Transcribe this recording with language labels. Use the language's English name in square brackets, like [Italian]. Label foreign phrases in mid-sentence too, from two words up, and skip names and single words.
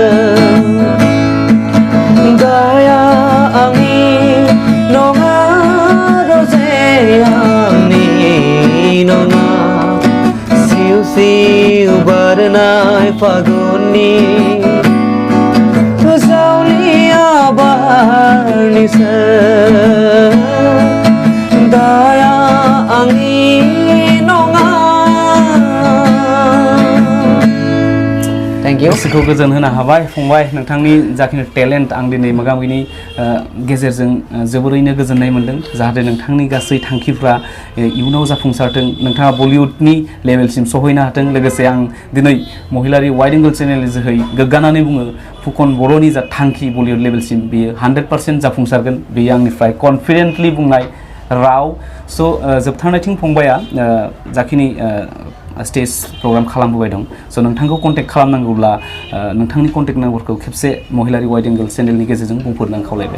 [Bodo] daya angin nonga rose angin nonga siu siu barnai faguni zaulia barnisa daya angin nonga. [English] Thank you. [Bodo] गोसोखौ गोजोन होनो हाबाय फंबाय नोंथांनि जाखिनि टेलेन्ट आं दिनै मोगा-मोगिनि गेजेरजों जोबोरैनो गोजोननाय मोनदों जाहाथे नोंथांनि गासै थांखिफ्रा इयुनाव जाफुंसारथों नोंथाङा बलिउडनि लेभेलसिम सहैनो हाथों लोगोसे आं दिनै महिलारि वाइड एंगल चेनेलनि जोहै गोग्गानानै बुङो फुकन बर'नि जा थांखि बलिउड लेभेलसिम बेयो 100% जाफुंसारगोन बेयो आंनिफ्राय कनफिडेन्टलि बुंनाय राव स' जोबथारनायथिं फंबाया जाखिनि [English] stage program [Bodo] खालामबोबाय दं स' नोंथांखौ कन्टेक्ट खालामनांगौब्ला नोंथांनि [English] contact number [Bodo] खेबसे महिलारि वाइड एंगल चेनेलनि गेजेरजों बुंफोरनो आं खावलायबाय